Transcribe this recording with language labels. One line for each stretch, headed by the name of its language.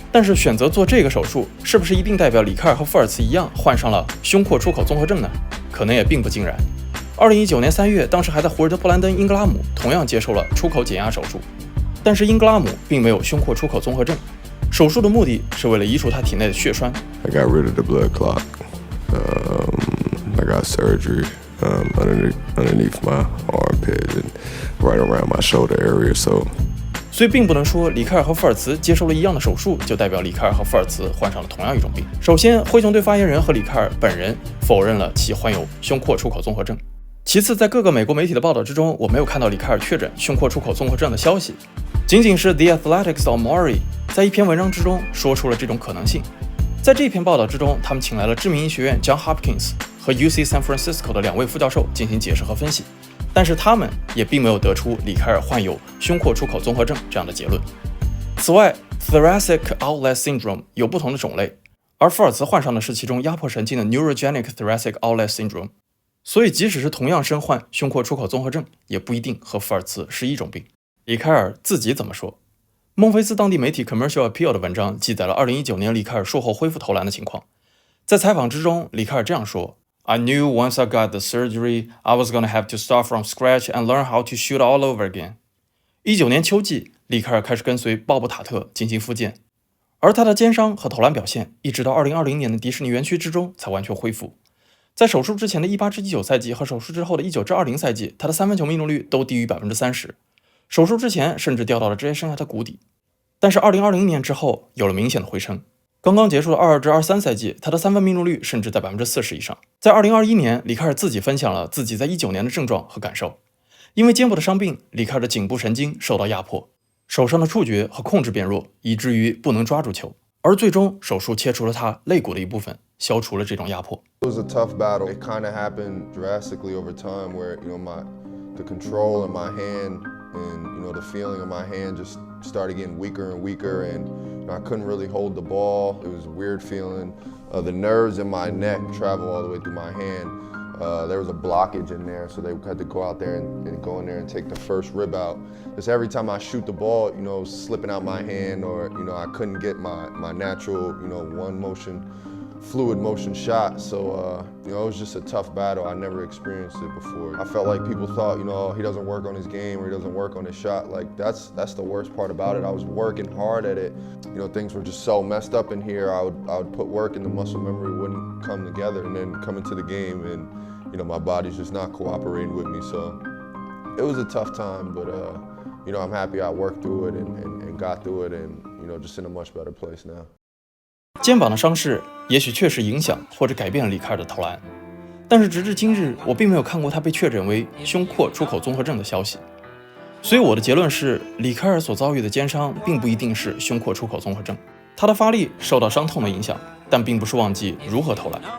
Chinese: 但是选择做这个手术，是不是一定代表里凯尔和福尔茨一样患上了胸廓出口综合症呢？可能也并不尽然。 2019年3月，当时还在活跃的布兰登·英格拉姆同样接受了出口减压手术，但是英格拉姆并没有胸廓出口综合症。手术的目的是为了移除他体内的血栓。
English: I got rid of the blood clot. I got surgery underneath my armpit and right around my shoulder area.
Chinese: 所以并不能说里凯尔和福尔茨接受了一样的手术，就代表里凯尔和福尔茨患上了同样一种病。首先，灰熊队发言人和里凯尔本人否认了其患有胸廓出口综合症。其次，在各个美国媒体的报道之中，我没有看到里凯尔确诊胸廓出口综合症的消息，仅仅是 The Athletic's Omari 在一篇文章之中说出了这种可能性。在这篇报道之中，他们请来了知名医学院 Johns Hopkins 和 UC San Francisco 的2位副教授进行解释和分析，但是他们也并没有得出里凯尔患有胸廓出口综合症这样的结论。此外 Thoracic Outlet Syndrome 有不同的种类，而福尔茨患上的是其中压迫神经的 Neurogenic Thoracic Outlet Syndrome， 所以即使是同样身患胸廓出口综合症，也不一定和福尔茨是一种病。里凯尔自己怎么说？孟菲斯当地媒体 Commercial Appeal 的文章记载了2019年里凯尔术后恢复投篮的情况。在采访之中，里凯尔这样说：
English: I knew once I got the surgery, I was going to have to start from scratch and learn how to shoot all over again.
Chinese: 19年秋季，里凯尔开始跟随鲍勃塔特进行复健，而他的肩伤和投篮表现一直到2020年的迪士尼园区之中才完全恢复。在手术之前的18-19赛季和手术之后的19-20赛季，他的三分球命中率都低于 30%， 手术之前甚至掉到了职业生涯的谷底。但是2020年之后有了明显的回升，刚刚结束的22-23赛季，他的三分命中率甚至在 40% 以上。在2021年，里凯尔自己分享了自己在19年的症状和感受。因为肩部的伤病，里凯尔的颈部神经受到压迫，手上的触觉和控制变弱，以至于不能抓住球。而最终手术切除了他肋骨的一部分，消除了这种压迫。
English: It was a tough battle. It kind of happened drastically over time where, the control in my hand and, the feeling of my hand just started getting weaker and weaker, and I couldn't really hold the ball. It was a weird feeling. The nerves in my neck travel all the way through my hand. There was a blockage in there, so they had to go out there and go in there and take the first rib out. Just every time I shoot the ball, you know, slipping out my hand, or, you know, I couldn't get my natural, you know, fluid motion shot. So, you know, it was just a tough battle. I never experienced it before. I felt like people thought, you know, he doesn't work on his game or he doesn't work on his shot. Like, that's the worst part about it. I was working hard at it. You know, things were just so messed up in here. I would put work and the muscle memory wouldn't come together, and then come into the game and, you know, my body's just not cooperating with me. So it was a tough time, but, you know, I'm happy I worked through it and got through it, and, you know, just in a much better place now.
Chinese: 肩膀的伤势也许确实影响或者改变了里卡尔的投篮，但是直至今日，我并没有看过他被确诊为胸廓出口综合症的消息。所以我的结论是，里卡尔所遭遇的肩伤并不一定是胸廓出口综合症。他的发力受到伤痛的影响，但并不是忘记如何投篮。